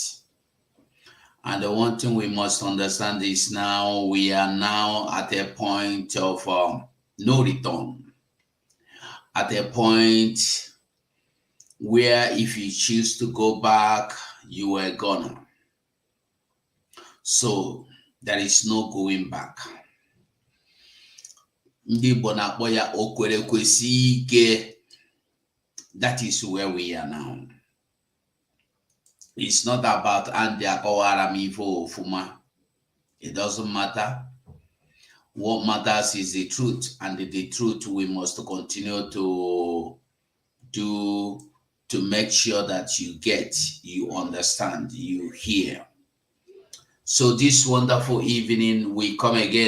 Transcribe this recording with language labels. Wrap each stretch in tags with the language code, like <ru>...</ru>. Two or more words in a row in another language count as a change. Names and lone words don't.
<en>And the one thing we must understand is now we are now at a point of no return, at a point where if you choose to go back, you were gonna. So there is no going back.</en> <ig>Ndị Igbo na-akpọ ya okwere kwesi ike.</ig> <en>That is where we are now. It's not about Andy</en> <ig>akọwara m ife ofuma.</ig> <en>It doesn't matter. What matters is the truth, and the truth we must continue to do to make sure that you get, you understand, you hear. So this wonderful evening, we come again.</en>